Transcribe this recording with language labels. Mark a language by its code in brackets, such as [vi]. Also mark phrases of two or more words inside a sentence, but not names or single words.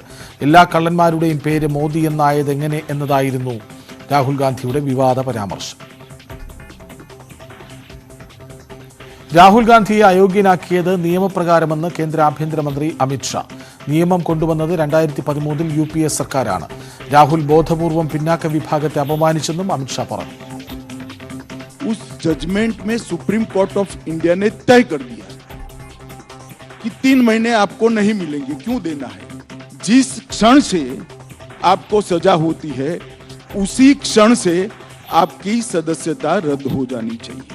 [ml] എല്ലാ കള്ളന്മാരുടെയും പേര് മോദി എന്നായത് എങ്ങനെ എന്നതായിരുന്നു രാഹുൽ ഗാന്ധിയുടെ വിവാദ പരാമർശം. രാഹുൽ ഗാന്ധിയെ അയോഗ്യനാക്കിയത് നിയമപ്രകാരമെന്ന് കേന്ദ്ര ആഭ്യന്തരമന്ത്രി അമിത്ഷാ. നിയമം കൊണ്ടുവന്നത് 2013-ൽ UPA സർക്കാരാണ്. രാഹുൽ ബോധപൂർവം പിന്നാക്ക വിഭാഗത്തെ അപമാനിച്ചെന്നും അമിത്ഷാ പറഞ്ഞു. [hi] उस जजमेंट में सुप्रीम कोर्ट ऑफ इंडिया ने तय कर दिया कि 3 महीने आपको नहीं मिलेंगे. क्यों देना है? जिस क्षण से आपको सजा होती है उसी क्षण से आपकी सदस्यता रद्द हो जानी चाहिए.